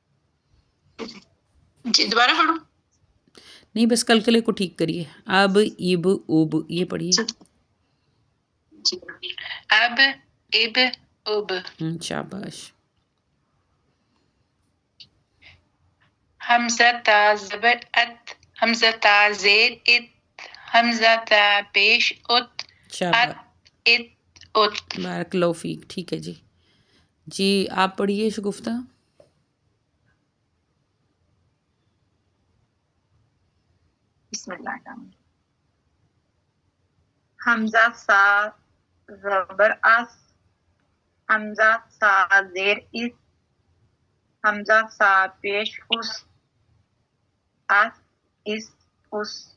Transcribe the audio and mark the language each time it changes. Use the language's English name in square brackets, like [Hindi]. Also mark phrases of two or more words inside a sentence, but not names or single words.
[Urdu] جی دوبارہ پڑھوں؟ نہیں بس کلکلے کو ٹھیک کریے. اب اب اب یہ پڑھیے. اب اب اب. شاباش. حمزہ تا زبر ات، حمزہ تا زیر ات، حمزہ تا پیش ات، شاباش. ات ات ات. [Arabic] بارک اللہ فیک. [Urdu] ٹھیک ہے جی. جی آپ پڑھیے شگفتہ. [Arabic] بسم اللہ الرحمن الرحیم. [Urdu] حمزہ سا زبر اس، حمزہ سا زیر اس، حمزہ سا پیش اس، اس اس اس.